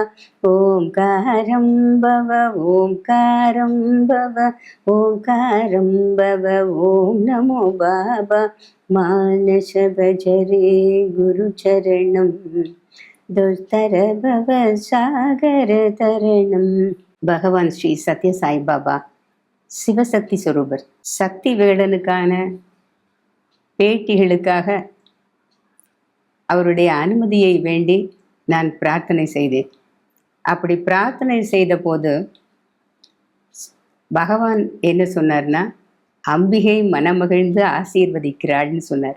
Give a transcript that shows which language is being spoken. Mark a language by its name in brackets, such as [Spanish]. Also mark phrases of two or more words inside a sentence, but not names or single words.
[Sanskrit] ओंकारं भव, ओंकारं भव, ओंकारं भव, ओम नमो बाबा. मानस भजरे गुरुचरणं दुस्तर भवसागर तरणं. [Tamil] பகவான் ஸ்ரீ சத்ய சாய் பாபா சிவசக்தி சொரூபர். சக்தி வேடனுக்கான பேட்டிகளுக்காக அவருடைய அனுமதியை வேண்டி நான் பிரார்த்தனை செய்தேன். அப்படி பிரார்த்தனை செய்த போது பகவான் என்ன சொன்னார்னா, அம்பிகை மனமகிழ்ந்து ஆசீர்வதிக்கிறாள்னு சொன்னார்.